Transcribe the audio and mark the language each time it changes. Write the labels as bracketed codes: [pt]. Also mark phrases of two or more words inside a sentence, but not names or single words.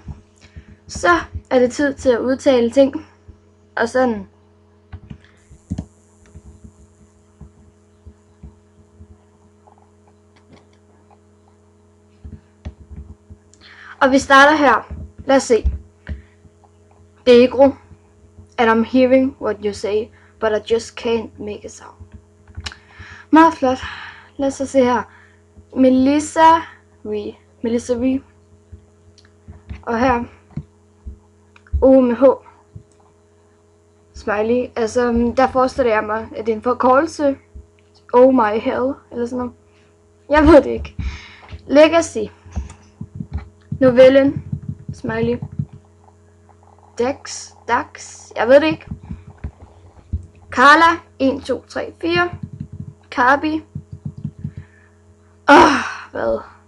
[da] Så er det tid til at udtale ting. Og sådan. Og vi starter her. Lad os se. Degro. [en] And I'm hearing what you say, but I just can't make a sound. [da] Meget flot. Lad os se her. Melissa V. Og her. O med H. Smiley. Altså, der forestiller jeg mig, at det er en forkortelse. [en] Oh my hell. [da] Eller sådan noget. Jeg ved det ikke. Legacy. Novellen. Smiley. Dax. Jeg ved det ikke. Carla. 1, 2, 3, 4. Carby. Hvad?